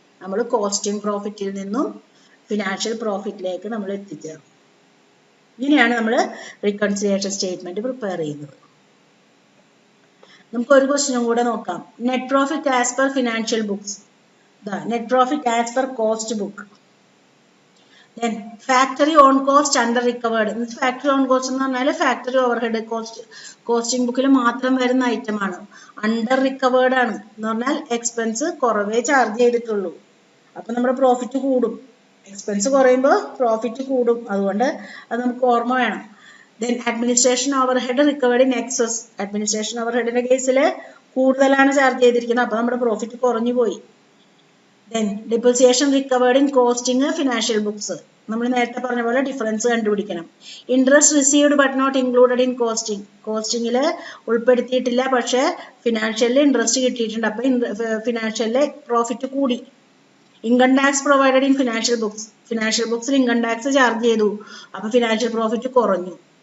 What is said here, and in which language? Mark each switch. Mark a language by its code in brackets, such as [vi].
[ml] നമ്മൾ കോസ്റ്റിംഗ് പ്രോഫിറ്റിൽ നിന്നും ഫിനാൻഷ്യൽ പ്രോഫിറ്റിലേക്ക് നമ്മൾ എത്തിച്ചേർന്നു. ഇങ്ങനെയാണ് നമ്മൾ റീകൺസിലിയേഷൻ സ്റ്റേറ്റ്മെന്റ് പ്രിപ്പയർ ചെയ്യുന്നത്. നമുക്ക് ഒരു ക്വസ്റ്റ്യനും കൂടെ നോക്കാം. [en] Net profit as per financial books. Net profit as per cost book. Then factory on cost under recovered. [ml] Factory on cost എന്ന് പറഞ്ഞാൽ ഫാക്ടറി ഓവർഹെഡ് കോസ്റ്റിംഗ് ബുക്കിൽ മാത്രം വരുന്ന ഐറ്റം ആണ്. അണ്ടർ റിക്കവേർഡ് ആണ് എന്ന് പറഞ്ഞാൽ എക്സ്പെൻസ് കുറവേ ചാർജ് ചെയ്തിട്ടുള്ളൂ. അപ്പൊ നമ്മുടെ പ്രോഫിറ്റ് കൂടും. എക്സ്പെൻസ് കുറയുമ്പോൾ പ്രോഫിറ്റ് കൂടും. അതുകൊണ്ട് അത് നമുക്ക് ഓർമ്മ വേണം. [en] Then administration overhead recovered in excess. [ml] Administration ഓവർഹെഡിന്റെ കേസിൽ കൂടുതലാണ് ചാർജ് ചെയ്തിരിക്കുന്നത്. അപ്പൊ നമ്മുടെ പ്രോഫിറ്റ് കുറഞ്ഞു പോയി. [en] Then depreciation recovered in costing financial books. [ml] നമ്മൾ നേരത്തെ പറഞ്ഞ പോലെ ഡിഫറൻസ് കണ്ടുപിടിക്കണം. [en] Interest received but not included in costing. [ml] കോസ്റ്റിംഗിൽ ഉൾപ്പെടുത്തിയിട്ടില്ല, പക്ഷെ ഫിനാൻഷ്യലിൽ ഇൻട്രസ്റ്റ് കിട്ടിയിട്ടുണ്ട്. അപ്പൊ ഫിനാൻഷ്യലിലെ പ്രോഫിറ്റ് കൂടി. [en] Income tax provided in financial books. [ml] Financial ബുക്സിൽ income tax charge ചെയ്തു, അപ്പൊ ഫിനാൻഷ്യൽ പ്രോഫിറ്റ് കുറഞ്ഞു.